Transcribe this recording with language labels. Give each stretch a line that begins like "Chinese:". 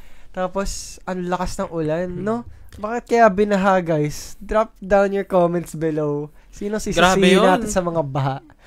Filipino: Tapos, ang lakas ng ulan, no? Bakit kaya binaha, guys?
English: Drop down your comments below.
Filipino: Sino sisisihin natin sa mga baha?